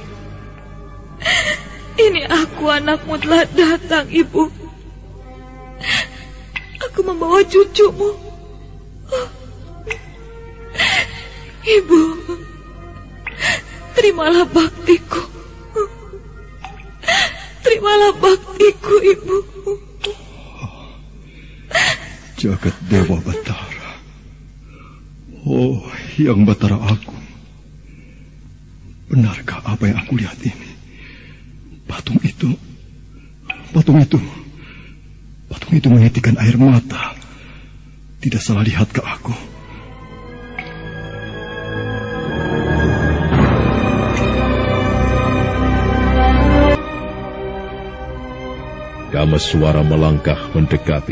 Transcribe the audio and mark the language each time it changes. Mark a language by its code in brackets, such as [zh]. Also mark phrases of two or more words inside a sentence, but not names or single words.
[id] Ini aku, anakmu, telah datang, Ibu. Aku membawa cucumu. Ibu, terimalah baktiku. Terimalah baktiku, Ibu. Jagat Dewa Batara. Oh, Yang Batara Agung. Benarkah apa yang aku lihat ini? Patung itu menitikan air mata. Tidak salah lihat ke aku. Kamaswara melangkah mendekati.